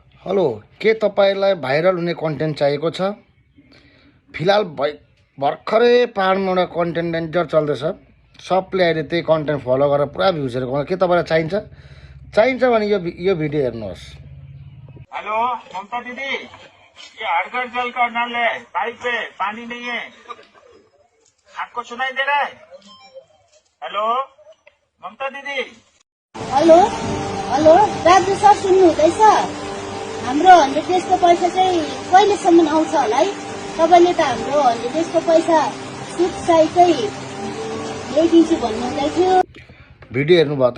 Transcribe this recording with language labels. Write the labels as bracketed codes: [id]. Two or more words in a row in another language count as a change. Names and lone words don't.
[ne] हेलो, के तपाईलाई भाइरल हुने कन्टेन्ट चाहिएको छ? फिलहाल भर्खरै पाहाडमा एउटा [en] content danger [ne] चल्दैछ। सबले अहिले त्यही कन्टेन्ट फलो गरेर पुरा भ्युजहरु कमाउँछ। के तपाईलाई चाहिन्छ? चाहिन्छ भने यो भिडियो हेर्नुहोस्। [hi] हेलो ममता दीदी, ये हड़गड़ जल का नल है, पाइप पे पानी नहीं है, आपको सुनाई दे रहा है? हेलो ममता दीदी। [ne] हेलो हेलो दाजु सर सुन्नुहुँदैछ? हाम्रो 100 डेजको पैसा चाहिँ कहिलेसम्म आउँछ होला है? तपाईले त हाम्रो 100 डेजको पैसा सुट सहितै ल्याइदिन्छु भन्नुहुँदै थियो। भिडियो हेर्नुभयो त?